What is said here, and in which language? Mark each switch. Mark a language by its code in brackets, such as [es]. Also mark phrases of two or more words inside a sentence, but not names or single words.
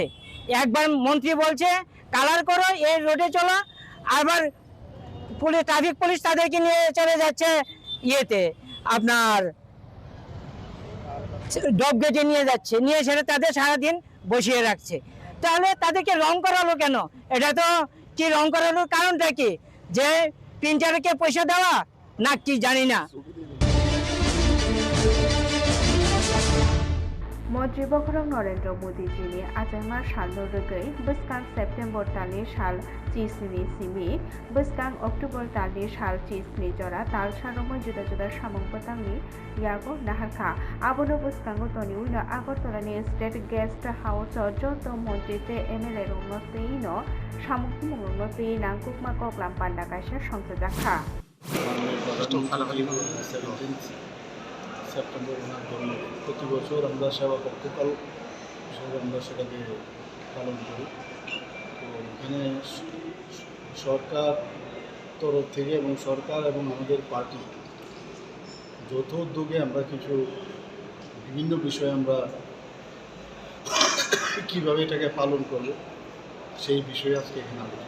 [bn] একবার মন্ত্রী বলছে কালার করো, এই রোডে চলো, আবার ট্রাফিক পুলিশ তাদেরকে নিয়ে চলে যাচ্ছে ইয়েতে আপনার ডব গেটে নিয়ে সেটা তাদের সারাদিন বসিয়ে রাখছে। তাহলে তাদেরকে রং করালো কেন? এটা তো কি রং করানোর কারণটা কি? যে প্রিন্টারকে পয়সা দেওয়া না কি জানি না। [trp] Mantri Bokhrong Narendra Modi Jini Ajangma Shalno Regai Buskang September Tali Shal Chisni Simi Buskang October Tali Shal Chisni Jora Tal Sharomo Juda Juda Shamong Patangni Yago Naharka Abono Buskango Toni Uno Agotolani State Guest House Joto Montite MLA Runoteino Shamong Runote Nangkukma Koklam Pandakasha Shongsadaka [bn] সেপ্টেম্বর ওনার জন্য প্রতি বছর আমরা সেবা পক্ষকাল হিসেবে আমরা সেটাকে পালন করি। তো এখানে সরকার তরফ থেকে এবং সরকার এবং আমাদের পার্টি যৌথ উদ্যোগে আমরা কিছু বিভিন্ন বিষয়ে আমরা কীভাবে এটাকে পালন করব সেই বিষয়ে আজকে এখানে আলোচনা।